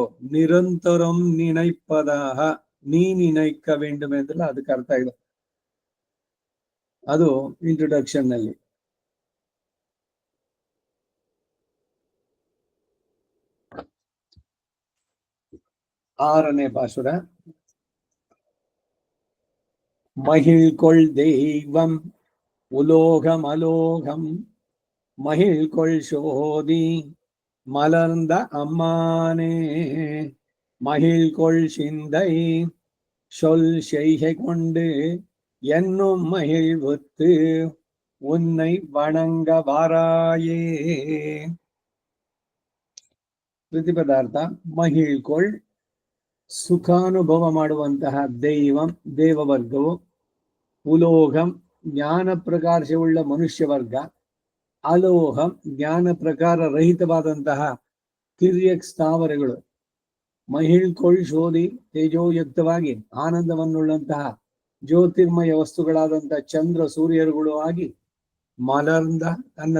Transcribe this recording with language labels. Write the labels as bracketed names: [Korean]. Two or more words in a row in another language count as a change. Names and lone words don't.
[Tamil] நிரந்தரம் நினைப்பதாக, நீ நினைக்க வேண்டும் [Kannada] ಎಂದಲ್ಲ, ಅದಕ್ಕೆ ಅರ್ಥ ಇದೆ. ಅದು ಇಂಟ್ರೊಡಕ್ಷನ್ ನಲ್ಲಿ. 6ನೇ ಪಾಸುರ. [Tamil] மகிழ்கொள் தெய்வம் உலோகம் அலோகம் மகிழ்கொள் சோதி மலர்ந்த அம்மானே மகிழ்கொள் சிந்தை சொல் செய்கை கொண்டு என்னும் மகிழ்வுத்து உன்னை வணங்க வாராயே. [Kannada] ಪ್ರತಿಪದಾರ್ಥ ಮಹಿಳ್ಕೊಳ್, ಸುಖಾನುಭವ ಮಾಡುವಂತಹ ದೈವಂ ದೇವವರ್ಗವು, ಉಲೋಹಂ ಜ್ಞಾನ ಪ್ರಕಾಶವುಳ್ಳ ಮನುಷ್ಯ ವರ್ಗ, ಅಲೋಹಂ ಜ್ಞಾನ ಪ್ರಕಾರ ರಹಿತವಾದಂತಹ ತಿರ್ಯಕ್ ಸ್ಥಾವರಗಳು, [Tamil] மகிழ்கொள் சோதி [Kannada] ತೇಜೋಯುಕ್ತವಾಗಿ ಆನಂದವನ್ನುಳ್ಳಂತಹ ಜ್ಯೋತಿರ್ಮಯ ವಸ್ತುಗಳಾದಂತಹ ಚಂದ್ರ ಸೂರ್ಯರುಗಳು ಆಗಿ, ಮಲರ್ಂದ ತನ್ನ